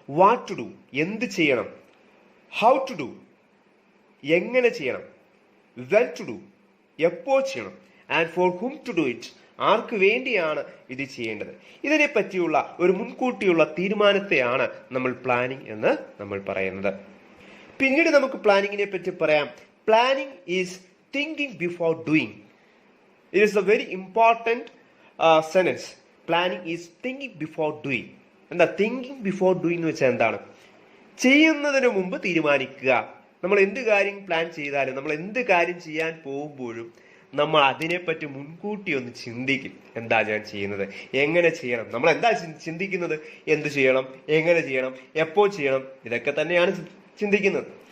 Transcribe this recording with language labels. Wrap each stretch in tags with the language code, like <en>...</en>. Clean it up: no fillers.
<en>what to do,</en> <ml>എന്ത് ചെയ്യണം,</ml> <en>how to do,</en> <ml>എങ്ങനെ ചെയ്യണം,</ml> <en>when to do,</en> <ml>എപ്പോൾ ചെയ്യണം,</ml> <en>and for whom to do it,</en> <ml>ആർക്ക് വേണ്ടിയാണ് ഇത് ചെയ്യേണ്ടത്. ഇതിനെ പറ്റിയുള്ള ഒരു മുൻകൂട്ടിയുള്ള തീരുമാനത്തെയാണ് നമ്മൾ പ്ലാനിങ് എന്ന് നമ്മൾ പറയുന്നത്. പിന്നീട് നമുക്ക് പ്ലാനിങ്ങിനെ പറ്റി പറയാം.</ml> <en>Planning is thinking before doing. It is a very important sentence. Planning is thinking before doing.</en> <ml>എന്താ</ml> <en>thinking before doing</en> <ml>എന്ന് വെച്ചാൽ എന്താണ്? ചെയ്യുന്നതിന് മുമ്പ് തീരുമാനിക്കുക. നമ്മൾ എന്ത് കാര്യം പ്ലാൻ ചെയ്താലും, നമ്മൾ എന്ത് കാര്യം ചെയ്യാൻ പോകുമ്പോഴും നമ്മൾ അതിനെപ്പറ്റി മുൻകൂട്ടി ഒന്ന് ചിന്തിക്കും. എന്താ ഞാൻ ചെയ്യുന്നത്, എങ്ങനെ ചെയ്യണം, നമ്മൾ എന്താ ചിന്തിക്കുന്നത്, എന്ത് ചെയ്യണം, എങ്ങനെ ചെയ്യണം, എപ്പോൾ ചെയ്യണം, ഇതൊക്കെ തന്നെയാണ് ചിന്തിക്കുന്നത്.</ml>